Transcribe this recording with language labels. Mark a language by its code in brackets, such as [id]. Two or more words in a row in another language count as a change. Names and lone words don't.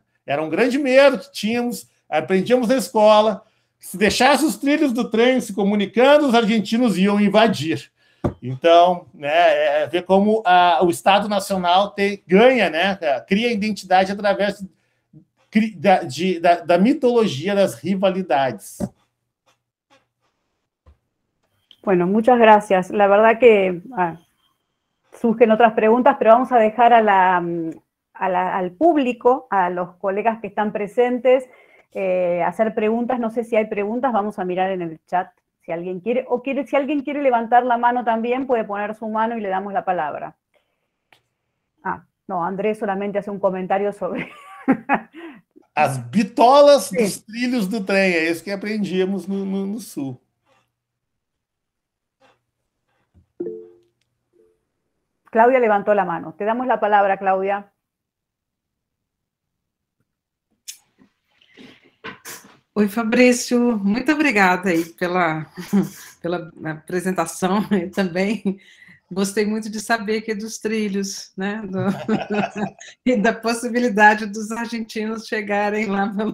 [pt] Era um grande medo que tínhamos, aprendíamos na escola. Se deixasse os trilhos do trem se comunicando, os argentinos iam invadir. Então, né, ver como o Estado Nacional ganha, né, cria identidade através da mitologia das rivalidades. [es] Bueno, muchas gracias. La verdad que surgen otras preguntas, pero vamos a dejar al público, a los colegas que están presentes, hacer preguntas. No sé si hay preguntas, vamos a mirar en el chat si alguien quiere, si alguien quiere levantar la mano también, puede poner su mano y le damos la palabra. No, Andrés solamente hace un comentario sobre... [pt] As bitolas dos trilhos do trem, é isso que aprendíamos no Sul. [es] Claudia levantó la mano. Te damos la palabra, Claudia. [pt] Oi, Fabrício. Muito obrigada aí pela apresentação. Eu também gostei muito de saber que dos trilhos, né? E da possibilidade dos argentinos chegarem lá.